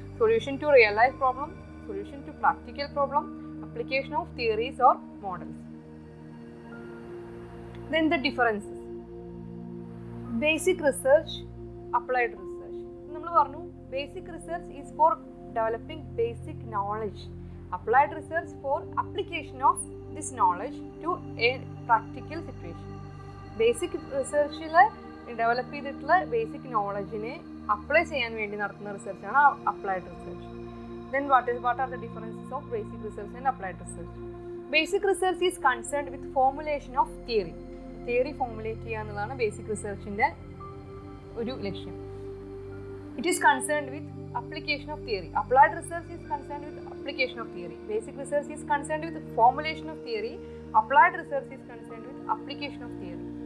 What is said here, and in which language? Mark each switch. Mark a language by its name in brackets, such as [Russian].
[English] Solution to real life problem, solution to practical problem, application of theories or models. Then the differences. Basic research, applied research. [Malayalam] നമ്മൾ പറഞ്ഞു [English] Basic research is for developing basic knowledge. Applied research for application of this knowledge to a practical situation. [Malayalam] Basic റിസർച്ചിൽ develop ചെയ്തിട്ടുള്ള basic നോളജിനെ apply ചെയ്യാൻ വേണ്ടി നടത്തുന്ന റിസർച്ചാണ് applied research. [English] Then what are the differences of basic research and applied research? Basic research is concerned with formulation of theory [Malayalam] formulate ചെയ്യുക എന്നുള്ളതാണ് basic റിസർച്ചിൻ്റെ ഒരു ലക്ഷ്യം. [English] It is concerned with application of theory. Applied research is concerned with application of theory. Basic research is concerned with formulation of theory. Applied research is concerned with application of theory.